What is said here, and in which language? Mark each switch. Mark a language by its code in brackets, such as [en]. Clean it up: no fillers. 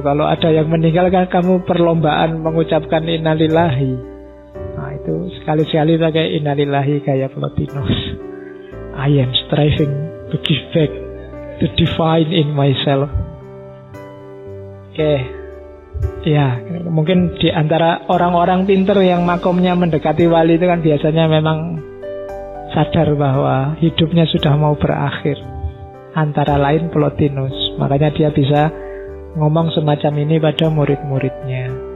[id] Kalau ada yang meninggal kan kamu perlombaan mengucapkan innalillahi. Nah itu sekali-sekali pakai innalillahi kayak Plotinus. [en] I am striving to give back the divine in myself. Oke. [id] Ya, mungkin di antara orang-orang pintar yang makomnya mendekati wali itu kan biasanya memang sadar bahwa hidupnya sudah mau berakhir. Antara lain Plotinus. Makanya dia bisa ngomong semacam ini pada murid-muridnya.